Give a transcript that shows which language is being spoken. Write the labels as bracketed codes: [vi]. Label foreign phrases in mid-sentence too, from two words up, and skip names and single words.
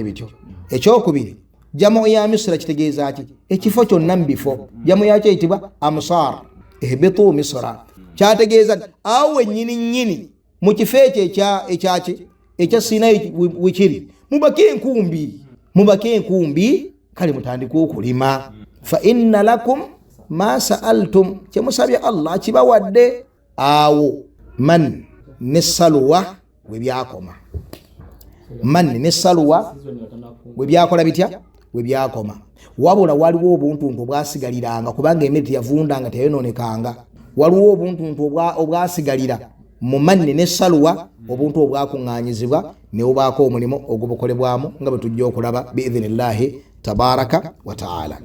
[lg] bityo ekyokubiri jamu ya Misra kitegeeza ati ekifo kyonna mu bifo jamu yakyo eyitibwa [ar] أمصار اهبطوا مصرا [lg] kyategeeza awe nyini mu kifo ekyo ekya Sinai wikiri mubake enkumbi kale mutandika okulima [ar] فإن لكم ما سألتم [lg] kyemusabye Allah kibawadde awo man nesaluwa webyakoma man nesaluwa webyakola bitya webyakoma wabula waliwo obuntu bwasigaliranga kubanga emmere yavundanga teyononekanga waliwo obuntuntu obwasigalira mu manne ne salwa, obuntu obwakuŋŋaanyizibwa ne bubaako omulimu ogubukolebwamu nga bwe tujja okulaba [ar] بإذن الله تبارك وتعالى.